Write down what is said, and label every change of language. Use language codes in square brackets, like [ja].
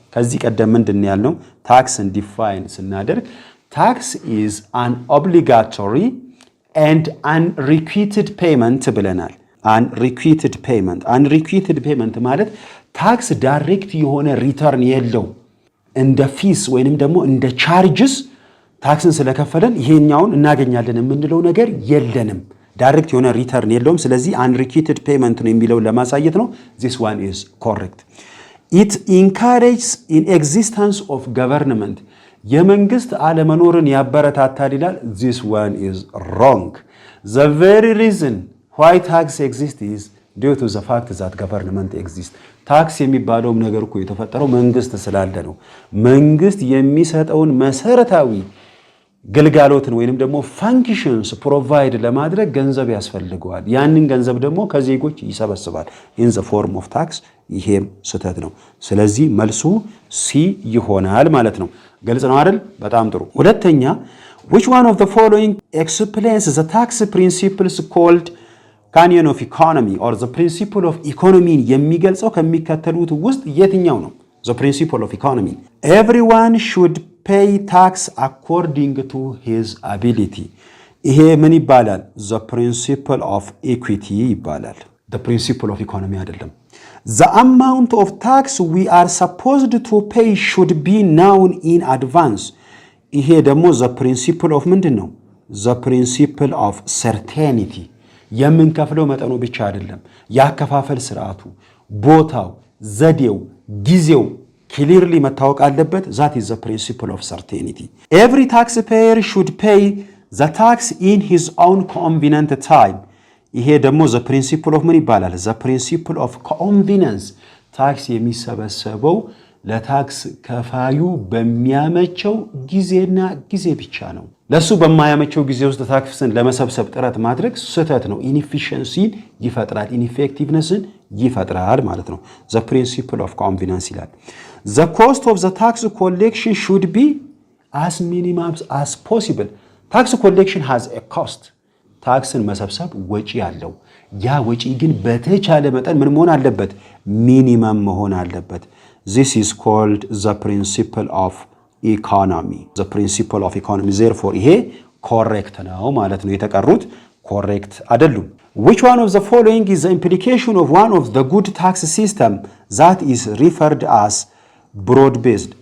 [am] ከዚህ ቀደም ምንድን ያልነው ታክስን ዲፋይን ስናደርግ [en] tax is an obligatory and unrequited payment [am] ብለናል። unrequited payment ማለት ታክስ ዳይሬክት የሆነ ሪተርን የለው እንደ ፊስ ወይንም ደግሞ እንደ ቻርጅስ ታክስን ስለከፈለን ይሄኛውን እናገኛለን የምንለው ነገር የለንም። ዳይሬክት የሆነ ሪተርን የለውም። ስለዚህ unrequited payment ነው የሚለው ለማሳየት ነው። [en] This one is correct. It encourages in existence of government. [am] የመንግስት አለመኖርን ያበረታታል ይላል። [en] This one is wrong. The very reason why tax exists is due to the fact that government exists. [am] ታክስ የሚባለውም ነገር እኮ የተፈጠረው መንግስት ስላለ ነው። መንግስት የሚሰጠውን መሰረታዊ ግልጋሎትን ወይንም ደግሞ ፋንክሽንስ ፕሮቫይድ ለማድረግ ገንዘብ ያስፈልገዋል። ያንን ገንዘብ ደግሞ ከዜጎች ይሰበስባል [en] in the form of tax። [am] ይሄም ስተት ነው። ስለዚህ መልሱ ሲ ይሆናል ማለት ነው። ግልጽ ነው አይደል? በጣም ጥሩ። ሁለተኛ [en] which one of the following explains the tax principles called canon of economy or the principle of economy [am] የሚገልጸው ከሚከተሉት ውስጥ የትኛው ነው? [en] The principle of economy. Everyone should pay tax according to his ability. [am] ይሄ ምን ይባላል? [en] The principle of equity ይባላል። The principle of economy አይደለም። The amount of tax we are supposed to pay should be known in advance. [am] ይሄ ደግሞ [en] the principle of [am] ምንድን ነው? [en] The principle of certainty. [am] የምንከፍለው መጠኑ ብቻ አይደለም፣ ያከፋፈል ስርዓቱ፣ ቦታው፣ ዘዴው፣ ጊዜው ክሊርሊ መታወቅ አለበት። [en] that is the principle of certainty. Every taxpayer should pay the tax in his own convenient time. [am] ይሄ ደግሞ [en] the principle of [am] ምን ይባላል? [en] the principle of convenience. [am] ታክስ የሚሰበሰበው ለታክስ ከፋዩ በሚያመቸው ጊዜና ጊዜ ብቻ ነው። ለሱ በማያመቸው ጊዜ ውስጥ ታክስን ለመሰብሰብ ጥረት ማድረግ ስተት ነው። ኢንኤፊሺየንሲን ይፈጥራል፣ ኢንኤፌክቲቭነስን ይፈጥራል ማለት ነው። [en] the principle of convenience [am] ይላል። [en] The cost of the tax collection should be as minimum as possible. Tax collection has a cost. [am] ታክስን መሰብሰብ ወጪ አለው። ያ ወጪ ግን በተቻለ መጠን ምን መሆን አለበት? ሚኒመም መሆን አለበት። [en] This is called the principle of economy. The principle of economy. Therefore [am] ይሄ correct ነው ማለት ነው። የተቀሩት correct አይደሉም። [en] Which one of the following is the implication of one of the good tax system that is referred as broad based?